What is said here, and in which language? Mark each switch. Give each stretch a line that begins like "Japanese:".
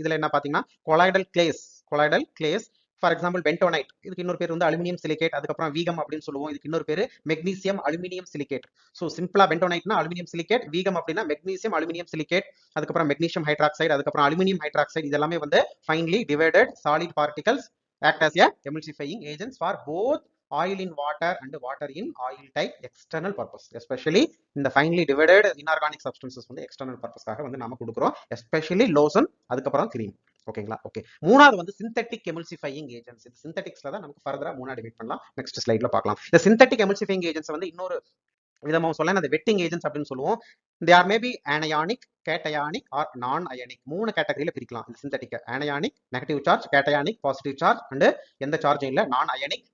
Tamil: இதுல என்ன பாத்தீங்கன்னா colloidal glaze, for example bentonite, இதுக்கு இன்னொரு பேர் வந்து அலுமினியம் சிலிகேட், அதுக்கப்புறம் வீகம் அப்படின்னு சொல்லுவோம். இதுக்கு இன்னொரு பேர் மெக்னீசியம் அலுமினியம் சிலிகேட். ஸோ சிம்பிளா பென்டோனைட்னா அலுமினியம் சிலிகேட், வீகம் அப்படின்னா மெக்னீசியம் அலுமினியம் சிலிகேட், அதுக்கப்புறம் மெக்னீசியம் ஹைட்ராக்சைடு, அதுக்கப்புறம் அலுமினியம் ஹைட்ராக்சைடு. இதெல்லாமே வந்து
English: Finely divided solid particles act as a emulsifying agents for both oil in water and water in oil type external purpose.
Tamil: Especially இந்த finely divided inorganic substances வந்து external purposeக்காக வந்து நாம கொடுக்கிறோம். especially lotion, அதுக்கப்புறம் cream. ஓகேங்களா, okay. மூணாவது வந்து synthetic எமல்சிஃபையிங் agents. இந்த சிந்தட்டிக்ஸ்ல தான் நமக்கு ஃபர்தரா மூணாவது டிவைட் பண்ணலாம். நெக்ஸ்ட் ஸ்லைட்ல பார்க்கலாம். இந்த சிந்தட்டிக் எமல்சிஃபையிங் ஏஜென்ட்ஸ் வந்து இன்னொரு விதமா சொல்லலாம், அந்த வெட்டிங் ஏஜென்ட்ஸ் அப்படின்னு சொல்லுவோம்.
English: They are maybe anionic, cationic or nonionic.
Tamil: மூணு கேட்டகரியில பிரிக்கலாம் இந்த synthetic. Anionic negative charge, cationic positive charge, and எந்த சார்ஜும் இல்ல நான் அயனிக்.